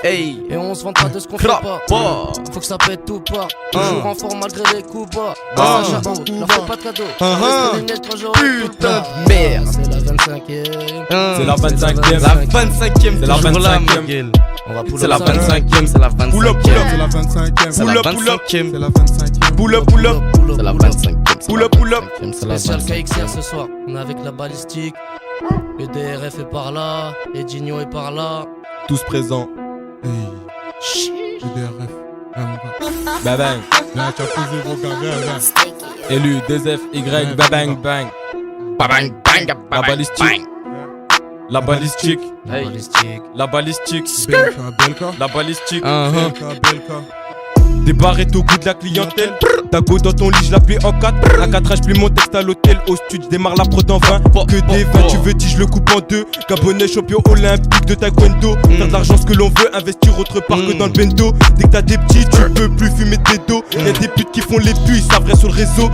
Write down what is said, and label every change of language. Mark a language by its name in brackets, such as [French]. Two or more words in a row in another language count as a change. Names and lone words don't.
[French] Et on se vante pas de ce qu'on fait pas. Faut que ça pète tout pas. Toujours en forme malgré les coups bas. Dans un chapeau, leur fais pas de cadeau. Putain de merde. C'est la 25ème. C'est la 25ème. La 25ème. C'est la 25ème. On va pull C'est [English] up [French] la ça. 25ème. C'est la 25ème. [English] Pull up, [French] c'est la 25ème. [English] Pull up, pull up. [French] C'est la 25ème. [English] Pull up, pull up. [French] C'est la 25ème. [English] Pull up, pull up. [French] Spécial KXR ce soir, on est avec la balistique. Le DRF est par là, et Digno est par là. Tous présents. Le DRF. Bang bang. Là, tu as posé vos gars. Élu 2F Y bang bang. Bang bang La balistique. La balistique. La balistique. La balistique. Belka. La balistique. Belka. Des barrettes au goût de la clientèle. Dago dans ton lit, je l'appelle en 4. À 4 je plie mon texte à l'hôtel. Au studio, je démarre la prod en 20. Que des 20, tu veux dire, je le coupe en deux. Gabonais, champion olympique de taekwondo. Faire de l'argent ce que l'on veut, investir autre part que dans le bendo. Dès que t'as des petits, tu peux plus fumer des dos. Y'a des putes qui font les puits, ça vrai sur le réseau.